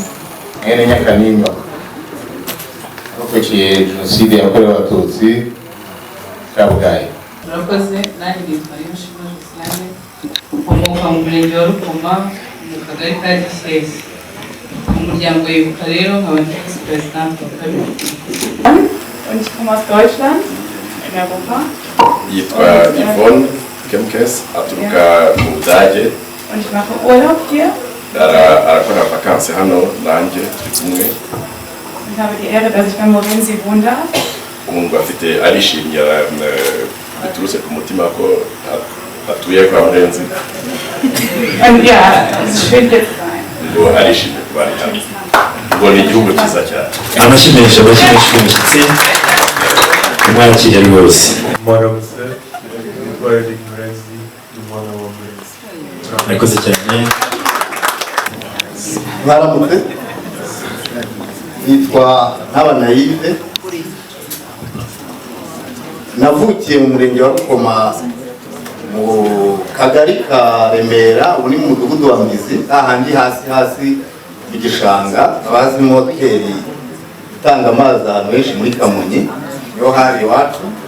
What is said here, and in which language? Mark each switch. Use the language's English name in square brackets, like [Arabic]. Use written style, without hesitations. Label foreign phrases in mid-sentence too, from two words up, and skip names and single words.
[Kinyarwanda] Mwene Nyakanimba, arokokeye Jenoside yakorewe Abatutsi Kabgayi. Murakoze, nanjye nitwa Yoshima Josiane, ukomoka mu murenge wa Rukoma, mu kagari ka Gishyeshyi. Mu muryango w'Ibuka rero nkaba ndi visi perezidante wa kabiri. [German] Und ich komme aus Deutschland, in Europa. [Kinyarwanda] Yitwa Yvonne Kemkes, aturuka mu Budage. [German] Und ich mache Urlaub hier. [Kinyarwanda] Arakora vakansi hano nanjye turi kumwe. [German] Ich habe die Ehre, dass ich bei Morenzi wohnen darf. [Kinyarwanda] Umuntu afite arishimye, biturutse ku mutima ko atuye kwa Morenzi. [German] Und ja, es ist schön hier zu sein. [Kinyarwanda] Ngo arishimye kuba ari hano. Ngo ni igihugu cyiza cyane. Amashimisha umushyitsi umwakira rwose. Mwaramutse, nitwa Eric Murenzi, ni umwana wa Murenzi. Murakoze cyane. Mwaramutse, nitwa Ntabanayive, navukiye mu murenge wa Rukoma, mu kagari ka Remera, uri mu mudugudu wa Mbizi, ahandi hasi mu gishanga, abazi moteri itanga amazi ahantu henshi muri Kamonyi, niho hari iwacu.